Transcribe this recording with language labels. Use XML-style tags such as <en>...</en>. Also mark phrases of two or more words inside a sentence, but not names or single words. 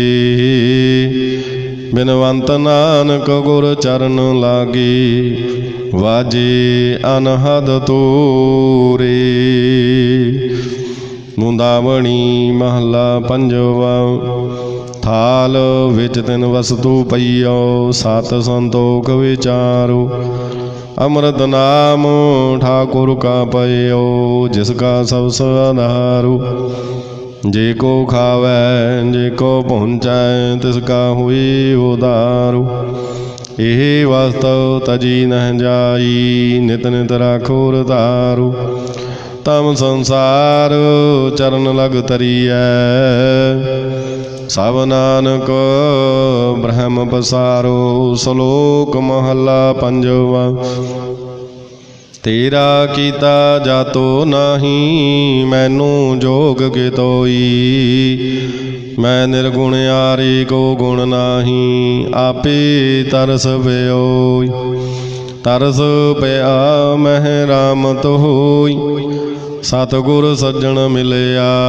<pa>ਬਿਨਵੰਤ ਨਾਨਕ ਗੁਰ ਚਰਨ ਲਾਗੀ, ਵਾਜੇ ਅਨਹਦ ਤੋਰੇ। ਮੁੰਦਾਵਣੀ ਮਹਲਾ ਪੰਜਵਾ। ਥਾਲ ਵਿੱਚ ਤਿੰਨ ਵਸਤੂ ਪਈਓ, ਸਤ ਸੰਤੋਖ ਵਿਚਾਰੋ। ਅੰਮ੍ਰਿਤ ਨਾਮ ਠਾਕੁਰ ਕਾ ਪਯੋ, ਜਿਸਕਾ ਸਬ ਆਧਾਰੋ। ਜੇ ਕੋ ਖਾਵੈ ਜੇ ਕੋ ਪਹੁੰਚੈ, ਤਿਸਕਾ ਹੁਈ ਉਦਾਰੋ। ਯਹ ਵਾਸਤਵ ਤਜੀ ਨਹ ਜਾਈ, ਨਿਤ ਨਿਤ ਰਾਖੋ ਰਤਾਰੋ। ਤਮ ਸੰਸਾਰ ਚਰਣ ਲਗ ਤਰਿਯੈ, ਸਬ ਨਾਨਕ ਬ੍ਰਹਮ ਪਸਾਰੋ। ਸ਼ਲੋਕ ਮਹਲਾ ਪੰਜਵਾ। ਤੇਰਾ ਕੀਤਾ ਜਾਤੋ ਨਾਹੀ, ਮੈਨੂ ਜੋਗ ਕਿਤੋਈ। ਮੈਂ ਨਿਰਗੁਣ ਆਰੇ ਕੋ ਗੁਣ ਨਾਹੀ, ਆਪੇ ਤਰਸ ਪਯੋਈ। ਤਰਸ ਪਿਯਾ ਮਹ ਰਾਮਤ ਹੋਈ, ਸਤਗੁਰ ਸੱਜਨ ਮਿਲਯਾ।</pa>